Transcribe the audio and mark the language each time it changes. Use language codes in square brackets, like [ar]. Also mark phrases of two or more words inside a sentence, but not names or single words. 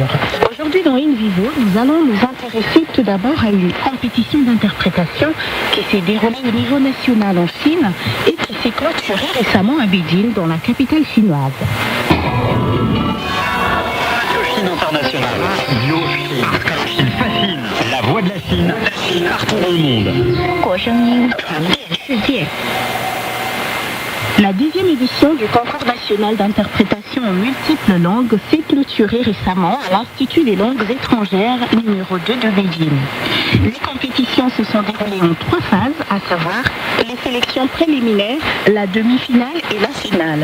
[fr] Aujourd'hui dans In Vivo, nous allons nous intéresser tout d'abord à une compétition d'interprétation qui s'est déroulée au niveau national en Chine et qui s'est clôturée récemment à Beijing, dans la capitale chinoise. Chine internationale. partout dans le monde. [zh] 中国声音传遍世界。 [fr] La 10e édition du concours national d'interprétation en multiples langues s'est clôturée récemment à l'Institut des langues étrangères numéro 2 de Beijing. Les compétitions se sont déroulées en 3 phases, à savoir les sélections préliminaires, la demi-finale et la finale.